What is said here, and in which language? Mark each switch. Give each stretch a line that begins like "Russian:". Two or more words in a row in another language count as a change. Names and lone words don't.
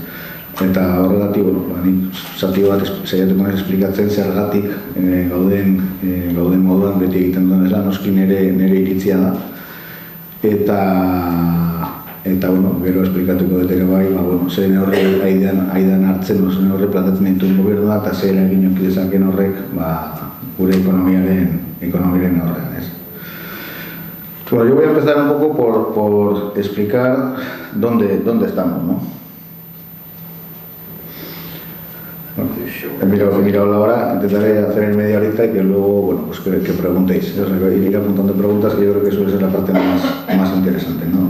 Basque: Eta horregatik, nik zati bat saiatuko naiz esplikatzen zergatik gauden moduan beti egiten duen ez da, noski nire iritzia da. Eta gero esplikatuko dut ere bai, zer neurri aidan hartzen, zer neurri plantatzen dituen gobernua, eta zer eragin eduki dezaken horrek gure ekonomiaren aurrean, ez.
Spanish: Yo voy a empezar un poco por explicar dónde estamos, ¿no? He mirado la hora, intentaré hacer en media horita y que luego, que preguntéis. Ir apuntando preguntas, que yo creo que suele ser la parte más interesante, ¿no?